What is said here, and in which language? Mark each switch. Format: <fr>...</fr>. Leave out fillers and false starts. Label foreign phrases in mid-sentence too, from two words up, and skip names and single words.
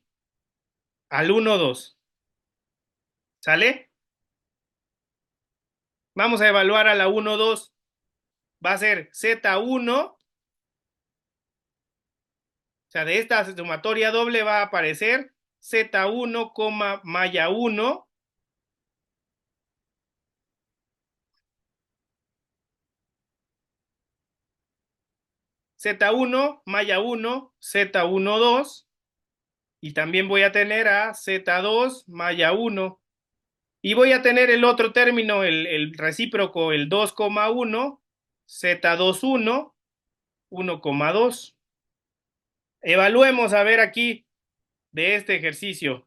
<es>Al 1, 2. ¿Sale? Vamos a evaluar a la 1, 2. Va a ser Z1. O sea, de esta sumatoria doble va a aparecer Z1, malla 1. Z1, malla 1, Z1, 2. Y también voy a tener a Z2, malla 1. Y voy a tener el otro término, el recíproco, el 2,1, Z21, 1,2. Evaluemos a ver aquí de este ejercicio.</es>